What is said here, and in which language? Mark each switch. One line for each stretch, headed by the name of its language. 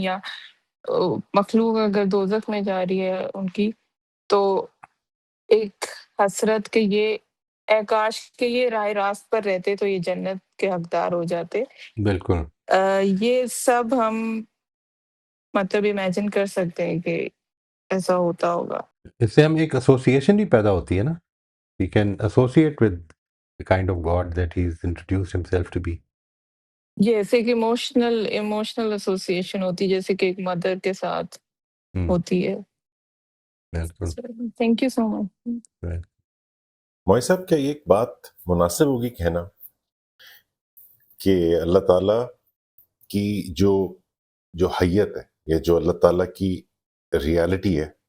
Urdu: یا مخلوق اگر دوزخ میں جا رہی ہے ان کی، تو ایک حسرت کہ یہ اے کاش کہ یہ راہ راست پر رہتے تو یہ جنت کے حقدار ہو جاتے. بالکل. یہ سب ہم مطلب امیجن کر سکتے ہیں کہ ایسا ہوتا ہوگا. اس سے ہم ایک ایسوسیشن بھی پیدا ہوتی ہے نا.
English: We can associate with the kind of God that he's introduced himself to be.
Urdu: جیسے کہ ایموشنل ایسوسیشن ہوتی ہے، جیسے کہ ایک مدر کے ساتھ ہوتی ہے. بالکل.
English: Thank you so much.
Urdu: موئی صاحب، کیا یہ ایک بات مناسب ہوگی کہنا کہ اللہ تعالیٰ کی جو حیت ہے یا جو اللہ تعالیٰ کی ریالٹی ہے